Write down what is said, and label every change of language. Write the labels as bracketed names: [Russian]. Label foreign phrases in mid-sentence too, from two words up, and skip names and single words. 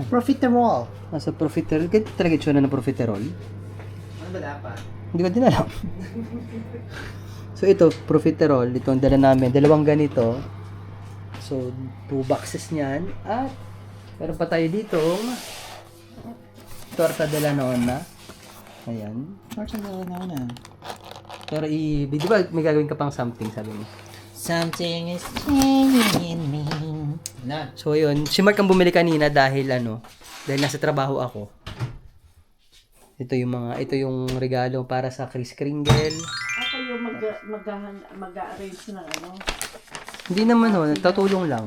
[Filipino] Profiterole. Nasa profiterole. Ganito talaga itsura ng profiterole? Ano ba dapat? Hindi ko din alam. So ito, profiterole. Ito ang dala namin. Dalawang ganito. So, 2 boxes niyan. At meron pa tayo ditong torta de la nonna. Ayan. Torta de la nonna. Pero di ba may gagawin ka pang something, sabi mo? [English] Something is changing in me. [Filipino] Na. So yun, si Mark ang bumili kanina dahil nasa trabaho ako. Ito yung regalo para sa Kris Kringle. Ako yung mag-arrange ng ano. Hindi naman tutulong lang.